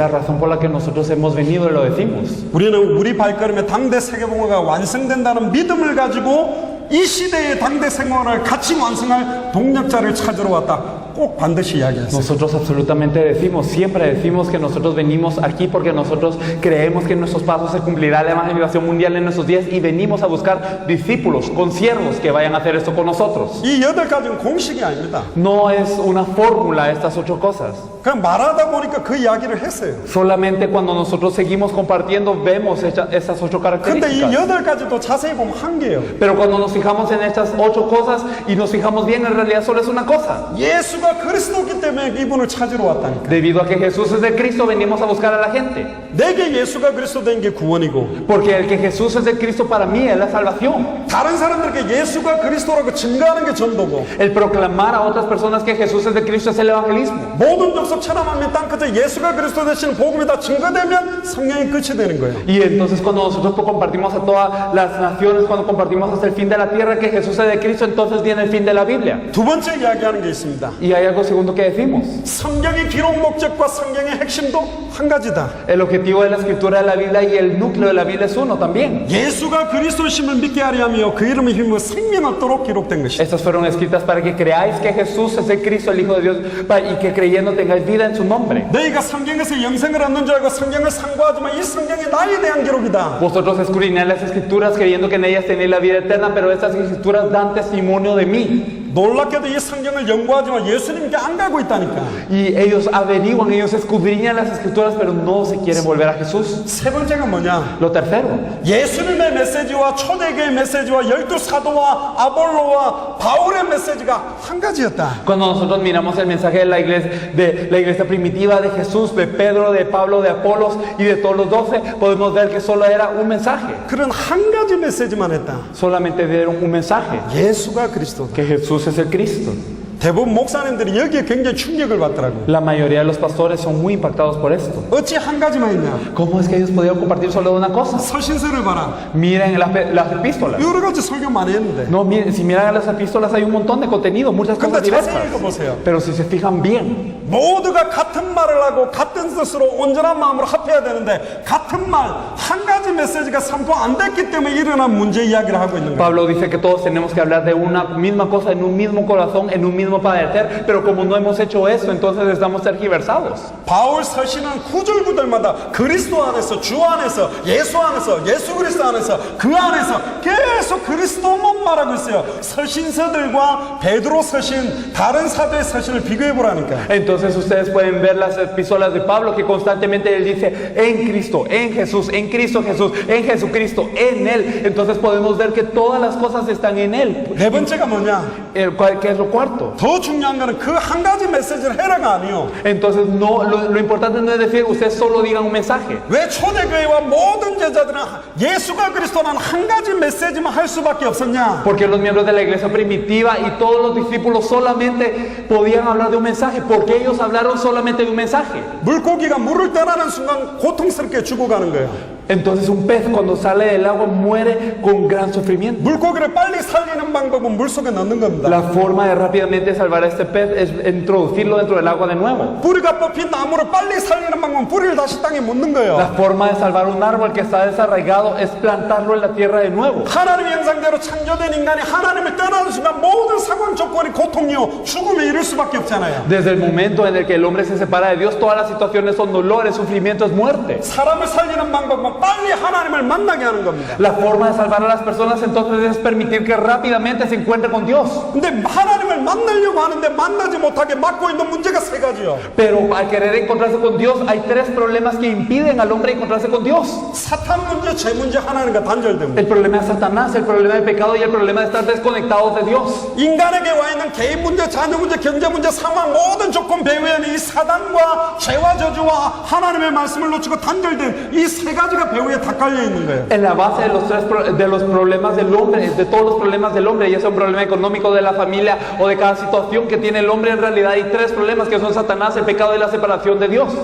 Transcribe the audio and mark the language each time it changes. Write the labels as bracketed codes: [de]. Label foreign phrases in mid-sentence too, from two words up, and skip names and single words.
[es] La razón por la que nosotros hemos venido y lo decimos. [ko] 우리는 우리 발걸음에 당대 세계봉화가 완성된다는 믿음을 가지고 이 시대의 당대 생활을 같이 완성할 동력자를 찾으러 왔다. 꼭 반드시 이야기했어요. [es] Nosotros absolutamente decimos, siempre decimos que nosotros venimos aquí porque nosotros creemos que en nuestros pasos se cumplirá la evangelización mundial en nuestros días y venimos a buscar discípulos, consiervos que vayan a hacer esto con nosotros. [ko] 이 8가지는 공식이 아닙니다. [es] No es una fórmula estas 8 cosas. [ko] 그냥 말하다 보니까 그 이야기를 했어요. [es] Solamente cuando nosotros seguimos compartiendo vemos estas 8 [ko] 근데 이 [es] características. [ko] 8가지도 자세히 보면 한 개예요. [es] Pero cuando nos fijamos en estas 8 cosas y nos fijamos bien, en realidad solo es una cosa. [ko] 예수가 그리스도기 때문에 이분을 찾으러 왔다니까. [es] Debido a que Jesús es el Cristo, venimos a buscar a la gente. [ko] 내게 예수가 그리스도 된 게 구원이고 [es] Porque el que Jesús es el Cristo para mí es la salvación. [ko] 다른 사람들에게 예수가 그리스도라고 증거하는 게 전도고 [es] El proclamar a otras personas que Jesús es el Cristo es el evangelismo. [ko] 모든 족속 천하만민 땅끝에 예수가 그리스도 되시는 복음이 다 증거되면 성령이 끝이 되는 거예요. [es] Y entonces cuando nosotros compartimos a todas las naciones, cuando compartimos hasta el fin de la tierra que Jesús es el Cristo, entonces viene el fin de la Biblia. [ko] 두 번째 이야기하는 게 있습니다. [es] Y hay algo segundo que decimos. [ko] 성경의 기록 목적과 성경의 핵심도 한 가지다. [es] El objetivo de la escritura de la Biblia y el núcleo de la Biblia es uno también. [ko] 예수가 그리스도심을 믿게 하려 하며 그 이름을 힘입어 생명 얻도록 기록된 것이다. [es] Estas fueron escritas para que creáis que Jesús es el Cristo, el Hijo de Dios, y que creyendo tengáis vida en su nombre. [ko] 너희가 성경에서 영생을 얻는 줄 알고 성경을 상고하지만 이 성경이 나에 대한 기록이다. [es] Vosotros escudriñáis las escrituras creyendo que en ellas tenéis la vida eterna, pero estas escrituras dan testimonio de mí. [ko] 놀랍게도 이 성경을 연구하지만 예수님께 안 가고 있다니까. [es] Y ellos averiguan, ellos escudriñan las escrituras, pero no se quieren volver a Jesús. [ko] 세 번째가 뭐냐? [es] Lo tercero, [ko] 예수님의 메시지와 초대교의 메시지와 12사도와 아볼로와 바울의 메시지가 한 가지였다. [es] cuando nosotros miramos el mensaje de la iglesia primitiva de Jesús, de Pedro, de Pablo, de Apolos y de todos los 12, podemos ver que solo era un mensaje. [ko] 그런 한 가지 메시지만 했다. [es] Solamente dieron un mensaje, [ko] 예수가 그리스도다. [es] que Jesús es el Cristo. [ko] 대부분 목사님들이 여기에 굉장히 충격을 받더라고요. [es] La mayoría de los pastores son muy impactados por esto. [ko] 어찌 한 가지만 있냐? [es] ¿Cómo es que ellos podían compartir solo de una cosa? [ko] 서신서를 봐라. [es] Miren las epístolas. [ko] 여러 가지 설교 많이 했는데. [es] No, miren, si miran las epístolas hay un montón de contenido, muchas cosas [ko] 근데 [es] diversas. [ko] 자세히 읽어보세요. [es] Pero si se fijan bien, [ko] 모두가 같은 말을 하고 같은 뜻으로 온전한 마음으로 합해야 되는데 같은 말 한 가지 메시지가 선포 안 됐기 때문에 일어난 문제 이야기를 하고 있는 거예요. [es] Pablo dice que todos tenemos que hablar de una misma cosa, en un mismo corazón, en un mismo padecer, pero como no hemos hecho eso, entonces estamos tergiversados. [ko] 바울 서신은 구절구절마다 그리스도 안에서, 주 안에서, 예수 안에서, 예수 그리스도 안에서, 그 안에서 계속 그리스도만 말하고 있어요. 서신서들과 베드로 서신, 다른 사도의 서신을 비교해 보라니까. [es] Entonces ustedes pueden ver las epístolas de Pablo que constantemente él dice en Cristo, en Jesús, en Cristo Jesús, en Jesucristo, en Él. Entonces podemos ver que todas las cosas están en Él. [ko] 네 번째가 뭐냐? [es] ¿Qué es lo cuarto? [ko] 더 중요한 거는 그 한 가지 메시지를 해라가 아니요. [es] Entonces no, lo importante no es decir ustedes solo digan un mensaje. [ko] 왜 초대교회와 모든 제자들은 예수가 그리스도라는 한 가지 메시지만 할 수밖에 없었냐? [es] Porque los miembros de la iglesia primitiva y todos los discípulos solamente podían hablar de un mensaje. Porque ellos hablaron solamente de un mensaje. [ko] 물고기가 물을 떠나는 순간 고통스럽게 죽어가는 거예요. [es] Entonces un pez cuando sale del agua muere con gran sufrimiento. [ko] 물고기를 빨리 살리는 방법은 물속에 넣는 겁니다. [es] La forma de rápidamente salvar a este pez es introducirlo dentro del agua de nuevo. [ko] 뿌리가 뽑힌 나무를 빨리 살리는 방법은 뿌리를 다시 땅에 묻는 [es] La [ko] 거예요. [es] forma de salvar un árbol que está desarraigado es plantarlo en la tierra de nuevo. [ko] 하나님의 형상대로 창조된 인간이 하나님을 떠나는 순간 모든 상황 조건이 고통이요 죽음에 이를 수밖에 없잖아요. [es] Desde el momento en el que el hombre se separa de Dios, todas las situaciones son dolores, sufrimiento, es muerte. [ko] 사람을 살리는 방법은 빨리 하나님을 만나게 하는 겁니다. [es] La forma de salvar a las personas entonces es permitir que rápidamente se encuentre con Dios. [ko] 근데 하나님을 만나려고 하는데 만나지 못하게 막고 있는 문제가 세 가지요. [es] Pero al querer encontrarse con Dios, hay tres problemas que impiden al hombre encontrarse con Dios. [ko] 사탄 문제, 죄 문제, 하나님과 단절됩니다. [es] El problema de Satanás, el problema del pecado y el problema de estar desconectados de Dios. [ko] 인간에게 와 있는 개인 문제, 자녀 문제, 경제 문제, 상황 모든 조건 배후에는 이 사단과 죄와 저주와 하나님의 말씀을 놓치고 단절된 이 세 가지가 배후에 다 깔려 있는 거예요. [es] En la base de los problemas del hombre, de todos los problemas del hombre, ya sea un problema económico de la familia o de cada situación que tiene el hombre, en realidad hay tres problemas que son Satanás, el pecado y la separación de Dios.